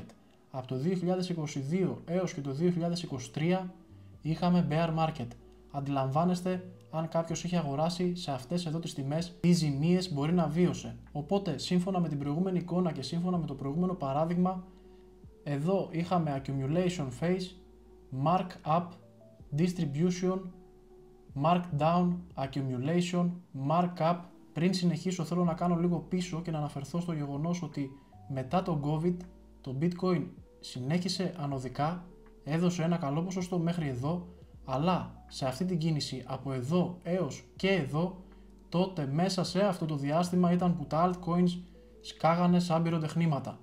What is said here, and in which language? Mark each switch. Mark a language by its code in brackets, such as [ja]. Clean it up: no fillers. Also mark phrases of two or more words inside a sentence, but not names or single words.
[el] Από το 2022 έως και το 2023 είχαμε [en] bear market. [el] Αντιλαμβάνεστε αν κάποιος είχε αγοράσει σε αυτές εδώ τις τιμές, τι ζημίες μπορεί να βίωσε. Οπότε, σύμφωνα με την προηγούμενη εικόνα και σύμφωνα με το προηγούμενο παράδειγμα, εδώ είχαμε [en] accumulation phase, mark up, distribution, mark down, accumulation, mark up. [el] Πριν συνεχίσω θέλω να κάνω λίγο πίσω και να αναφερθώ στο γεγονός ότι μετά το COVID το bitcoin συνέχισε ανωδικά, έδωσε ένα καλό ποσοστό μέχρι εδώ, αλλά σε αυτή την κίνηση από εδώ έως και εδώ, τότε μέσα σε αυτό το διάστημα ήταν που τα altcoins σκάγανε σαν πυροτεχνήματα.